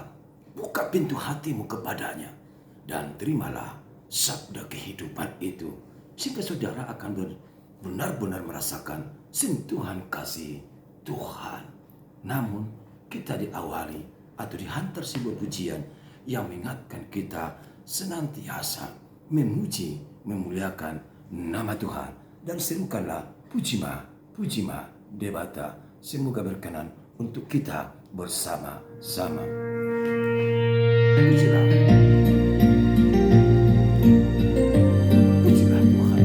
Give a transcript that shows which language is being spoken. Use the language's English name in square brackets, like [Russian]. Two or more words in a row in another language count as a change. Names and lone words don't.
[Indonesian] Buka pintu hatimu kepadanya dan terimalah sabda kehidupan itu, sehingga saudara akan benar-benar merasakan sentuhan kasih Tuhan. Namun kita diawali atau dihantar sebuah pujian yang mengingatkan kita senantiasa memuji, memuliakan nama Tuhan. Dan serukanlah [Batak Toba] pujima, debata. [Indonesian] Semoga berkenan untuk kita bersama-sama. Pujilah. Pujilah Tuhan.